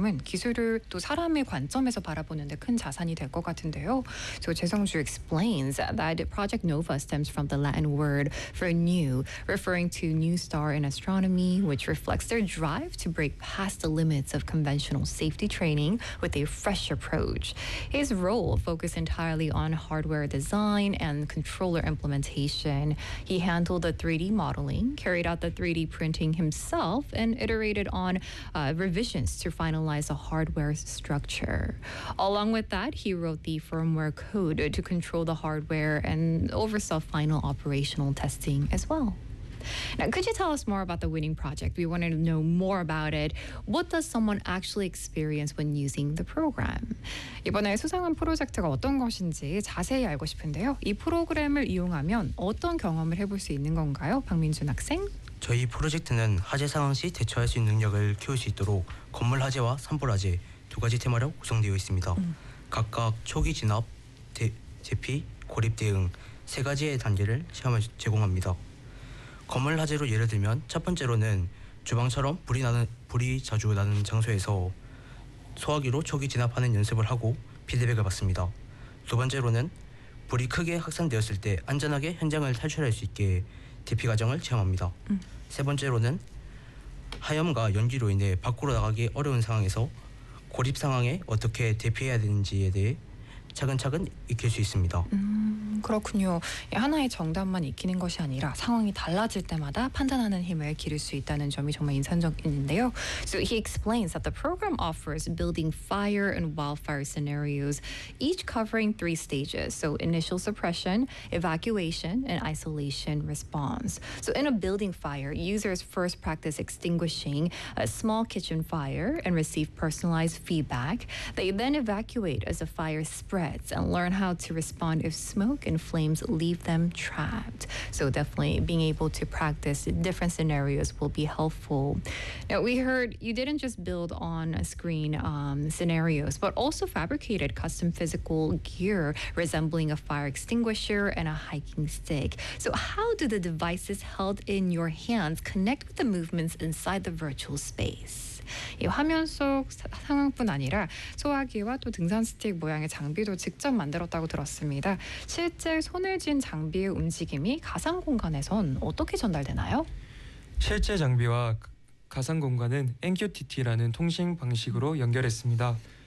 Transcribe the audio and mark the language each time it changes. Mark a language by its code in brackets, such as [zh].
[ko] 은 기술을 또 사람의 관점에서 바라보는 데 큰 자산이 될 것 같은데요. [en] So 재성주 explains that Project Nova stems from the Latin word for new, referring to new star in astronomy, which reflects their drive to break past the limits of conventional safety training with a fresh approach. His role focused entirely on hardware design and controller implementation. He handled the 3D modeling, carried out the 3D printing himself, and iterated on revisions to finalize the hardware structure. Along with that, he wrote the firmware code to control the hardware and oversaw final operational testing as well. Now, could you tell us more about the winning project? We wanted to know more about it. What does someone actually experience when using the program? [ko] 이번에 수상한 프로젝트가 어떤 것인지 자세히 알고 싶은데요. 이 프로그램을 이용하면 어떤 경험을 해볼 수 있는 건가요? 박민준 학생? 저희 프로젝트는 화재 상황 시 대처할 수 있는 능력을 키울 수 있도록 건물 화재와 산불 화재 두 가지 테마로 구성되어 있습니다. 각각 초기 진압, 재피, 고립 대응 세 가지의 단계를 체험을 제공합니다. 건물 화재로 예를 들면 첫 번째로는 주방처럼 불이 자주 나는 장소에서 소화기로 초기 진압하는 연습을 하고 피드백을 받습니다. 두 번째로는 불이 크게 확산되었을 때 안전하게 현장을 탈출할 수 있게 대피 과정을 체험합니다. 세 번째로는 하염과 연기로 인해 밖으로 나가기 어려운 상황에서 고립 상황에 어떻게 대피해야 되는지에 대해 차근차근 익힐 수 있습니다. 그렇군요. 하나의 정답만 익히는 것이 아니라 상황이 달라질 때마다 판단하는 힘을 기를 수 있다는 점이 정말 인상적인데요. [en] So he explains that the program offers building fire and wildfire scenarios, each covering three stages. So initial suppression, evacuation, and isolation response. So in a building fire, users first practice extinguishing a small kitchen fire and receive personalized feedback. They then evacuate as the fire spreads and learn how to respond if smoke and flames leave them trapped. So definitely being able to practice different scenarios will be helpful. Now we heard you didn't just build on a screen scenarios, but also fabricated custom physical gear resembling a fire extinguisher and a hiking stick. So how do the devices held in your hands connect with the movements inside the virtual space? [ko] 이 화면 속 상황뿐 아니라 소화기와 또 등산 스틱 모양의 장비도 직접 만들었다고 들었습니다. 실제 손에 쥔 장비의 움직임이 가상 공간에선 어떻게 전달되나요? 실제 장비와 가상 공간은 NQTT라는 통신 방식으로 연결했습니다.